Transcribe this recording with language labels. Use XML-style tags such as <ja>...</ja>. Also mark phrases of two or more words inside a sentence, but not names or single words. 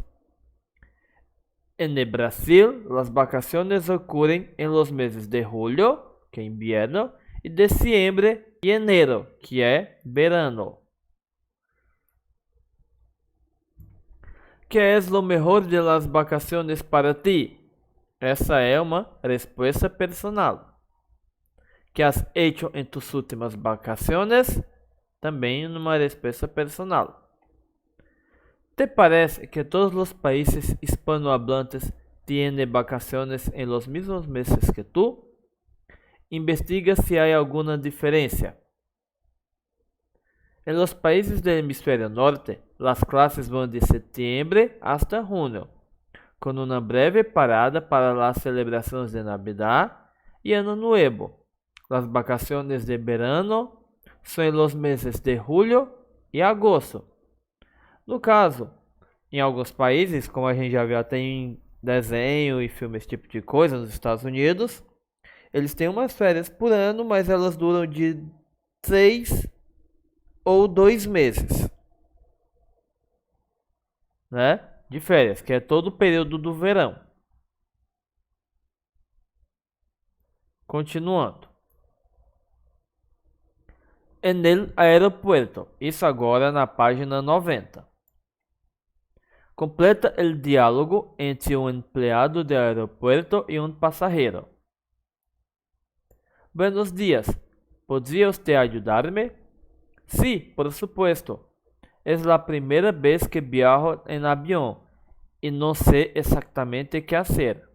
<es>En el Brasil, las vacaciones ocurren en los meses de julio, que es invierno, y diciembre y enero, que es verano. ¿Qué es lo mejor de las vacaciones para ti?</es> <pt>Essa é uma resposta personal.</pt> <es>¿Qué has hecho en tus últimas vacaciones?</es> <pt>También uma resposta personal.</pt> <es>¿Te parece que todos los países hispanohablantes tienen vacaciones en los mismos meses que tú? Investiga si hay alguna diferencia. En los países del hemisferio norte, las clases van de septiembre hasta junio, con una breve parada para las celebraciones de Navidad y Año Nuevo. Las vacaciones de verano son en los meses de julio e agosto.</es> <pt>No caso, em alguns países, como a gente já viu até em desenho e filme, esse tipo de coisa, nos Estados Unidos, eles têm umas férias por ano, mas elas duram de 6 ou 2 meses, né? De férias, que é todo o período do verão. Continuando.</pt> <es>En el aeropuerto.</es> <pt>Isso agora na página 90.</pt> <es>Completa el diálogo entre un empleado de aeropuerto y un pasajero. Buenos días. ¿Podría usted ayudarme? Sí, por supuesto. Es la primera vez que viajo en avión y no sé exactamente qué hacer.</es>